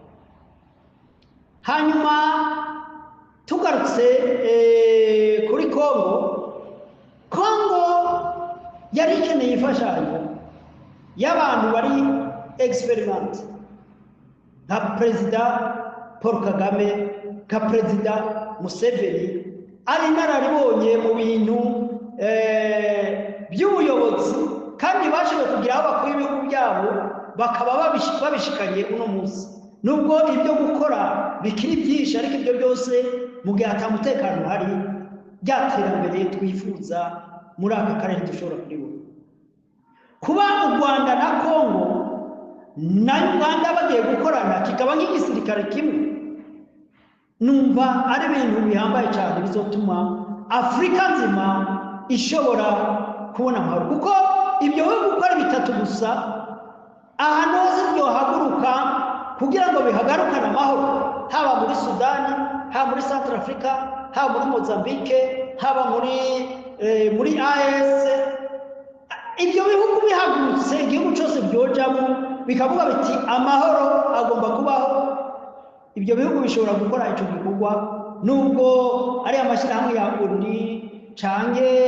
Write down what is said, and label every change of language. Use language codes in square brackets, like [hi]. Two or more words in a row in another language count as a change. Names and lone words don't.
[rn] Hanyuma tugarutse kuri Congo yari ikeneye imfashanyo y'abantu bari experiment, nka Perezida Paul Kagame, nka Perezida Museveni, ari inararibonye mu bintu by'ubuyobozi, kandi bashoboye kugira aho bakora ibihugu byabo bakaba babishikanye uno munsi. Nubwo ibyo gukora bikiri byinshi, ariko ibyo byose mu gihe atamutekano hari, by'iterambere twifuza muri aka karere dushobora kubibona. Kuba u Rwanda na Congo na Uganda bagiye gukorana kikaba nk'igisirikare kimwe, numva ari ibintu bihambaye cyane bizotuma Afrika nzima ishobora kubona amahoro, kuko ibyo bihugu gukora bitatu gusa ahantu hose byohaguruka kugira ngo bihagarukane amahoro, haba muri Sudani, haba muri Central Africa, haba muri Mozambique, haba muri AES, ibyo bihugu bihagurutse igihugu cyose byojamo bikavuga biti amahoro agomba kubaho, ibyo bihugu bishobora gukora icyo gikorwa nubwo ari amashyirahamwe ya ONU canke